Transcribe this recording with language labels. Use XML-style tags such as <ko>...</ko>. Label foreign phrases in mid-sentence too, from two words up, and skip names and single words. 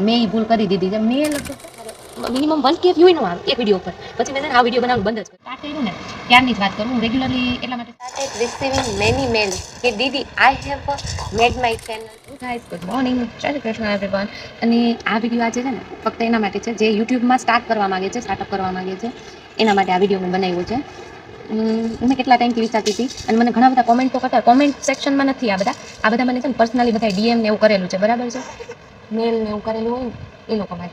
<gu>ભૂલ કરી દીધી છે. મેં લગભગ મિનિમમ 1K વ્યૂ નો આવે એક વિડીયો પર. પછી મેં આ વિડીયો બનાવવાનું બંધ જ કર્યું. સ્ટાર્ટ કર્યું ને ત્યારની જ વાત કરું. હું રેગ્યુલરલી એટલા માટે</gu> <en>started receiving many mails</en> <gu>કે દીદી</gu> <en>I have made my channel. guys, good morning.</en> <gu>જય શ્રી કૃષ્ણ everyone. અને આ વિડીયો આજે છે ને ફક્ત એના માટે છે જે યુટ્યુબમાં સ્ટાર્ટ કરવા માંગે છે, સ્ટાર્ટઅપ કરવા માંગે છે એના માટે આ વિડીયો મેં બનાવ્યો છે. મેં કેટલા ટાઈમથી વિચારતી હતી અને મને ઘણા બધા કોમેન્ટ તો કરતા. કોમેન્ટ સેક્શનમાં નથી આ બધા મને છે ને પર્સનલી બધા ડીએમ ને એવું કરેલું છે, બરાબર છે, મેલ ને એવું કરેલું હોય ને એ લોકો માટે.</gu>